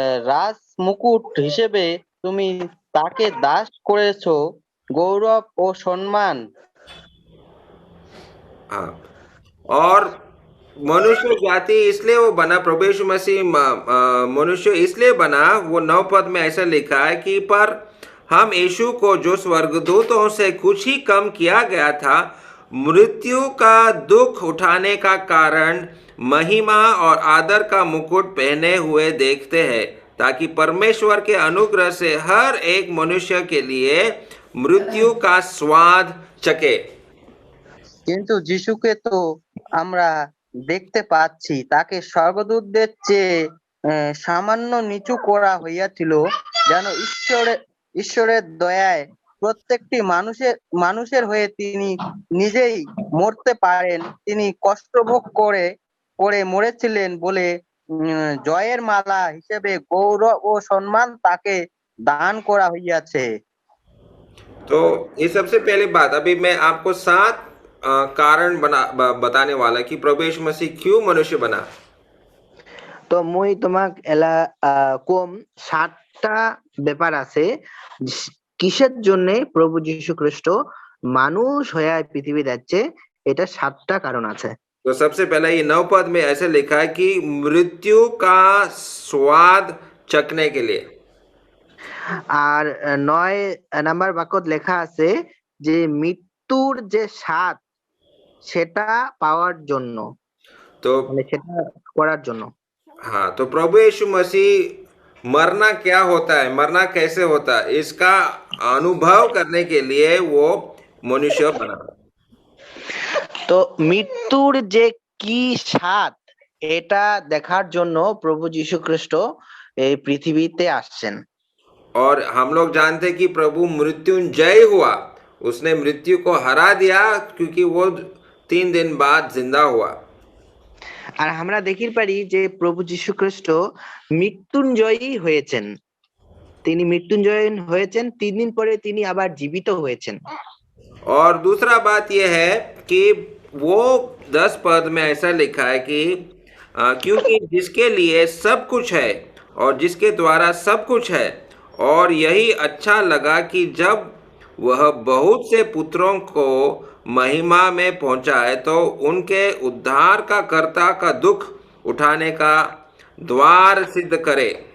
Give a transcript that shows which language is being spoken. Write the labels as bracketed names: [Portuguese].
[Bangla] রাজ মুকুট হিসেবে তুমি তাকে দাস করেছো গৌরব ও সম্মান। [Hindi] हाँ, और मनुष्य जाति इसलिए वो बना, प्रभु यीशु मसीह मनुष्य इसलिए बना। वो 9 पद में ऐसा लिखा है कि पर हम यीशु को जो स्वर्गदूतों से कुछ ही कम किया गया था, मृत्यु का दुख उठाने का कारण महिमा और आदर का मुकुट पहने हुए देखते हैं, ताकि परमेश्वर के अनुग्रह से हर एक मनुष्य के लिए मृत्यु का स्वाद चखे। [Bangla] কিন্তু যিশুকে তো আমরা দেখতে পাচ্ছি, তাকে স্বর্গদূতদের চেয়ে সামান্য নিচু করা হইয়াছিল, যেন ঈশ্বরের দয়ায় প্রত্যেকটি মানুষের হয়ে তিনি নিজেই মরতে পারেন। তিনি কষ্ট ভোগ করে মরেছিলেন বলে জয়ের মালা হিসেবে গৌরব ও সম্মান তাকে দান করা হইয়াছে। [Hindi] तो ये सबसे पहली बात, अभी मैं आपको 7 कारण बताने वाला कि प्रभु यीशु मसीह क्यों मनुष्य बना। [Bangla] তো মুই তোমাক এলা কম 7টা ব্যাপার আছে কিসের জন্য প্রভু যীশু খ্রিস্ট মানুষ হয়ে পৃথিবী যাচ্ছে, এটা 7টা কারণ আছে। [Hindi] तो सबसे पहला ये 9 पद में ऐसे लिखा है कि मृत्यु का स्वाद चखने के लिए। [Bangla] আর 9 নাম্বার বাক্যত লেখা আছে যে মৃত্যুর যে স্বাদ সেটা পাওয়ার জন্য, [Hindi] तो [Bangla] মানে সেটা করার জন্য। [Hindi] हाँ, तो प्रभु यीशु मसीह मरना क्या होता है, मरना कैसे होता है, इसका अनुभव करने के लिए वो मनुष्य बना। [Bangla] তো মৃত্যুর যে কি স্বাদ এটা দেখার জন্য প্রভু যীশু খ্রিস্ট এই পৃথিবীতে আসছেন। [Hindi] और हम लोग जानते हैं कि प्रभु मृत्युंजय हुआ, उसने मृत्यु को हरा दिया क्योंकि वो 3 दिन बाद जिंदा हुआ। [Bangla] আর আমরা দেখি পারি যে প্রভু যীশু খ্রিস্ট মৃত্যুঞ্জয়ী হয়েছেন। তিনি মৃত্যুঞ্জয় হয়েছেন, 3 দিন পরে তিনি আবার জীবিত হয়েছেন। [Hindi] और दूसरा बात यह है कि वो 10 पद में ऐसा लिखा है कि क्योंकि जिसके लिए सब कुछ है और जिसके द्वारा सब कुछ है, और यही अच्छा लगा कि जब वह बहुत से पुत्रों को महिमा में पहुंचाए तो उनके उद्धार का कर्ता का दुख उठाने का द्वार सिद्ध करे।